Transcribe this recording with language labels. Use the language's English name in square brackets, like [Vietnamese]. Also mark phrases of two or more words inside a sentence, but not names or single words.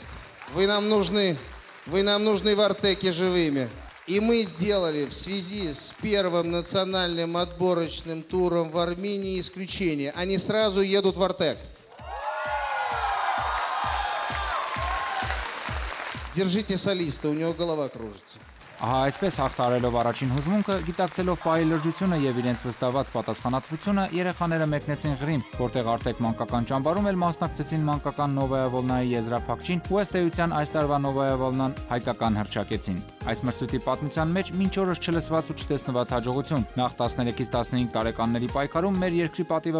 [Russian] Вы нам нужны в Артеке живыми. И мы сделали в связи с первым национальным отборочным туром в Армении исключение. Они сразу едут в Артек. Держите солиста, у него голова кружится. [Armenian] Ահա այսպես հաղթարելով առաջին հուզմունքը, գիտակցելով պահի լրջությունը եւ իրենց վստահված պատասխանատվությունը, երեխաները մեկնեցին Ղրիմ, որտեղ Արտեկ մանկական ճամբարում էլ մասնակցեցին մանկական Նովայա Վոլնայի եզրափակչին ու ըստ էության այս տարվա Նովայա Վոլնան հայկական հռչակեցին։ Այս մրցույթի պատմության մեջ մինչ օրս չլսված ու չտեսնված հաջողություն։ Նախ 13-ից 15 տարեկանների պայքարում մեր երկրի պատիվը